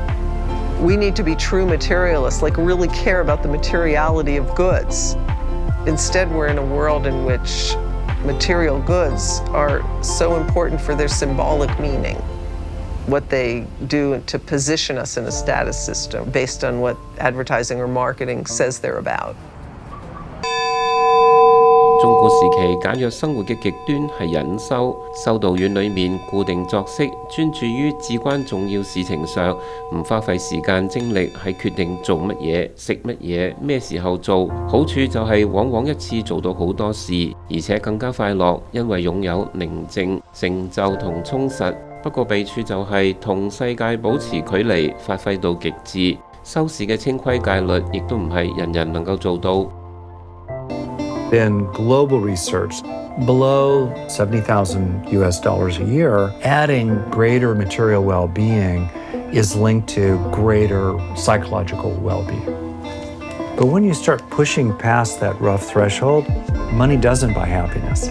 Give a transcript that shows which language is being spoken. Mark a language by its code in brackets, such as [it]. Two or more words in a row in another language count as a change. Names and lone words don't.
[en] We need to be true materialists, like really care about the materiality of goods. Instead, we're in a world in which material goods are so important for their symbolic meaning.What they do to position us in a status system based on what advertising or marketing says they're about. [yue] 中古時期簡約生活嘅極端係隱修，修道院裏面固定作息，專注於至關重要事情上，唔花費時間精力喺決定做乜嘢、食乜嘢、咩時候做。好處就係往往一次做到好多事，而且更加快樂，因為擁有寧靜、成就同充實。不過弊處就係同世界保持距離，發揮到極致。收視嘅清規戒律亦都唔係人人能夠做到。 [en] In global research, below $70,000 a year, adding greater material well-being is linked to greater psychological well-being. But when you start pushing past that rough threshold, money doesn't buy happiness.